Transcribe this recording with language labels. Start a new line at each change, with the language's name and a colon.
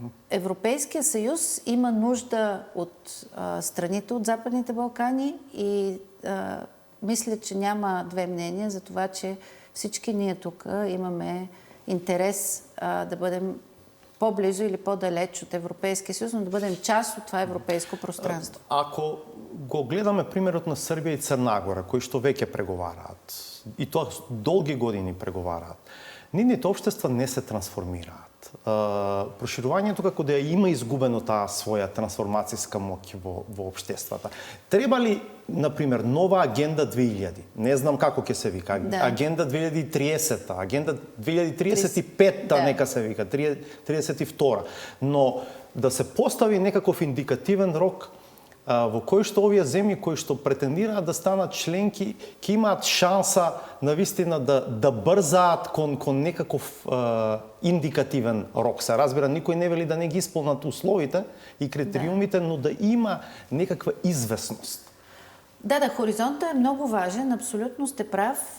Bulgarian: Европейския съюз има нужда от страните от Западните Балкани и мисля, че няма две мнения за това, че всички ние тук имаме интерес да бъдем по-близо или по-далеч от Европейския съюз, но да бъдем част от това европейско пространство.
Macedonian: Ако го гледаме примерот на Србија и Црна Гора, кои што веќе преговараат, и тоа долги години преговараат, нивните општества не се трансформираат. Проширувањето како да ја има изгубено таа своја трансформацијска моќ во општествата. Треба ли, например, нова агенда 2000? Не знам како ќе се вика. Да. Агенда 2030, агенда 2035 нека се вика, 32. Но да се постави некаков индикативен рок во кој што овие земји кои што претендираат да станат членки ќе имаат шанса навистина да брзаат кон некаков индикативен рок. Се разбира, никој не вели да не ги исполнат условите и критериумите, но да има некаква известност.
Bulgarian: Да, хоризонтът е много важен, абсолютно сте прав.